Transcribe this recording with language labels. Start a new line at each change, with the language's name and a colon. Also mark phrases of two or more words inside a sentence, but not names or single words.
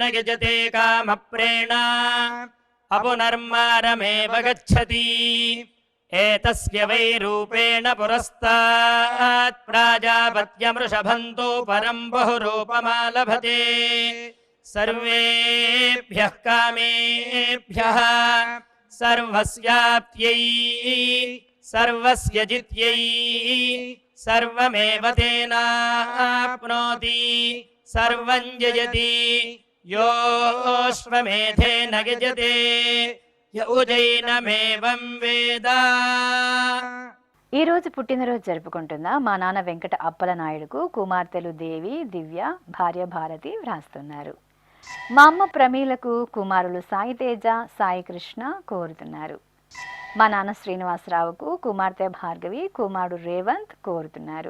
Sanskrit: యజతే కామప్రేణ అపునర్మారమేవ గచ్చతి ఏతస్య వై రూపేణ పురస్తాత్ ప్రాజాపత్యమృషభంతో పరం బహురూపమాలభతే సర్వేభ్యః కామేభ్యః सर्वस्याप्त्यै सर्वस्य जित्यै सर्वमेव तेनाप्नोति सर्वं जयति योऽश्वमेधेन यजते य उजैनमेवं वेद.
Telugu: ఈ రోజు పుట్టినరోజు జరుపుకుంటున్న మా నాన్న వెంకట అప్పల నాయుడుకు కుమార్తెలు దేవి, దివ్య, భార్య భారతి వ్రాస్తున్నారు. మా అమ్మ ప్రమీలకు కుమారులు సాయి తేజ, సాయి కృష్ణ కోరుతున్నారు. మా నాన్న శ్రీనివాసరావుకు కుమార్తె భార్గవి, కుమారుడు రేవంత్ కోరుతున్నారు.